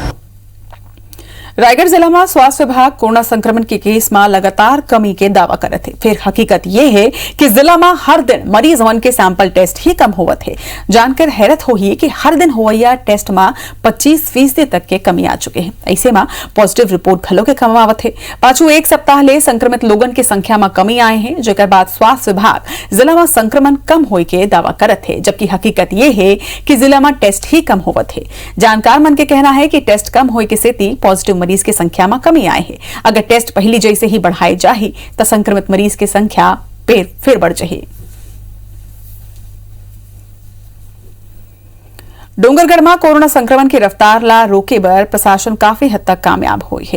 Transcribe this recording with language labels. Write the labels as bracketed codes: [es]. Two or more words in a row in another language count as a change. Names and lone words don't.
[hne] रायगढ़ जिला में स्वास्थ्य विभाग कोरोना संक्रमण के केस में लगातार कमी के दावा करत है। फिर हकीकत यह है कि जिला में हर दिन मरीज मन के सैंपल टेस्ट ही कम होवत है। जानकर हैरत होई कि हर दिन होवैया टेस्ट में 25% तक के कमी आ चुके हैं। ऐसे में पॉजिटिव रिपोर्ट घलो के कम आवत है। पाछू एक सप्ताह ले संक्रमित लोगन के संख्या में कमी आए हैं, जेकर बाद स्वास्थ्य विभाग जिला में संक्रमण कम होए के दावा करत है, जबकि हकीकत यह है कि जिला में टेस्ट ही कम होवत है। जानकार मन के कहना है कि टेस्ट कम होए के सेती पॉजिटिव मरीज की संख्या में कमी आए है। अगर टेस्ट पहली जैसे ही बढ़ाए जाए तो संक्रमित मरीज की संख्या फिर बढ़ जाए। डोंगरगढ़ में कोरोना संक्रमण की रफ्तार ला रोके बर प्रशासन काफी हद तक कामयाब हुई है।